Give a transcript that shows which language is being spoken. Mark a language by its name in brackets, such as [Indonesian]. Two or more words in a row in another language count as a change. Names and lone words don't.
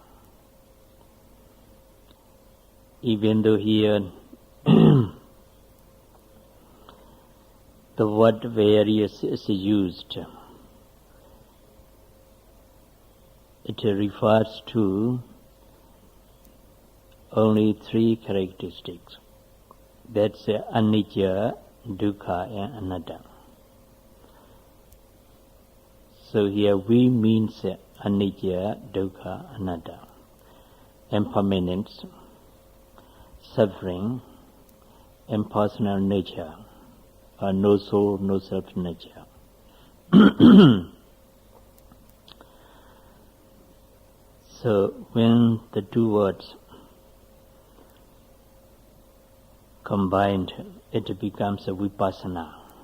[English] Even though here the word various is used, it refers to only 3 characteristics. That's [Pali] anicca, dukkha [English] and anatta. So here we means [Pali] anicca, dukkha, anatta. [English] Impermanence, suffering, impersonal nature, or no soul, no self nature. So when the two words combined, it becomes a vipassana.